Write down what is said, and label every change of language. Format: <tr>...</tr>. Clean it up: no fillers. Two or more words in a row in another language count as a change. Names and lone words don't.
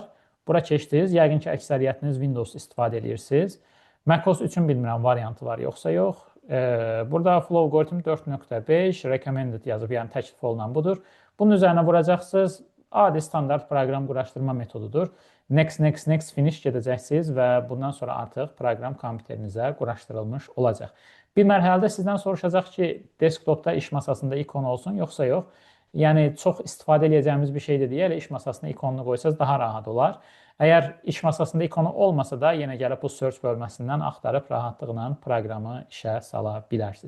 <az>Bura keçdiniz. Yəqin ki, əksəriyyətiniz Windows istifadə edirsiniz. MacOS üçün bilmirəm, variantı var yoxsa yox. Burada Flowgoritm 4.5 recommended yazıb, yəni təklif olunan budur. Bunun üzərinə vuracaqsınız. Adi standart proqram quraşdırma metodudur.</az> <en>Next, next, next, finish</en> <az>gedəcəksiniz və bundan sonra artıq proqram kompüterinizə quraşdırılmış olacaq. Bir mərhələdə sizdən soruşacaq ki, desktopda iş masasında ikon olsun, yoxsa yox. Yəni, çox istifadə edəcəyimiz bir şeydir deyə, iş masasına ikonunu qoysanız daha rahat olar. Əgər iş masasında ikonu olmasa da, yenə gəlib bu search bölməsindən axtarıb rahatlıqla proqramı işə sala bilərsiniz.</az>